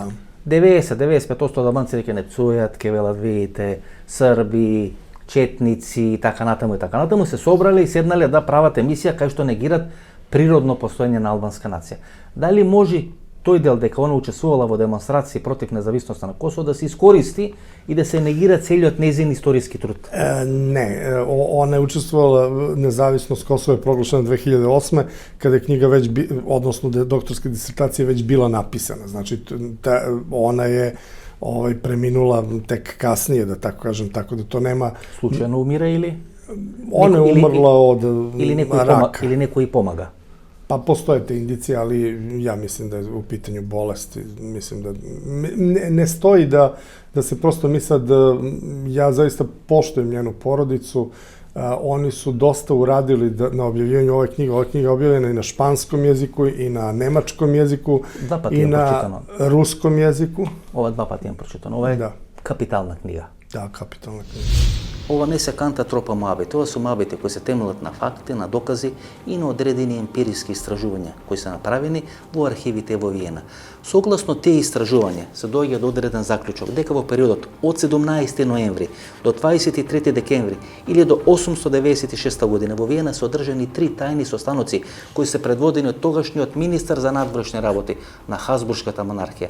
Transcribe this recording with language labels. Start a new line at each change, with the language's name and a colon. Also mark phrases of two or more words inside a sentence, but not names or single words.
Macedonian: 90-95% од албанците ќе не цујат, ќе велат видите срби, четници и така натаму се собрале и седнале да прават емисија кај што негират природно постоење на албанска нација. Дали може тој дел дека она учествувала во демонстрации против независноста на Косово да се искористи и да се негира целиот нејзин историски труд? Не, она е учествувала, независност Косово е проглашена 2008.
Serbian: kada je knjiga već, odnosno doktorska disertacija već bila napisana. Znači, ona je preminula tek kasnije, da tako kažem, tako da to nema...
Macedonian: Случајно умира или?
Serbian: Ona je umrla od raka.
Macedonian: Или некој помага?
Serbian: Pa postoje te indicije, ali ja mislim da je u pitanju bolesti. Mislim da ne stoji da se prosto mi sad, ja zaista poštujem njenu porodicu, oni su dosta uradili na objavljivanju ove knjige. Ova knjiga je objavljena i na španskom jeziku, i na nemačkom jeziku, i na ruskom jeziku.
Macedonian: Ова два пати имам прочитано. Ова е капитална книга. Да, капитална книга. Ова не се канта тропа моабити, ова се моабити кои се темелат на факти, на докази и на одредени емпириски истражувања кои се направени во архивите во Виена. Согласно тие истражувања се доаѓа до одреден заклучок дека во периодот од 17 ноември до 23 декември или до 896 година во Виена се одржани 3 тајни состаноци кои се предводени од тогашниот министар за надвршни работи на Хазбуршката монархија.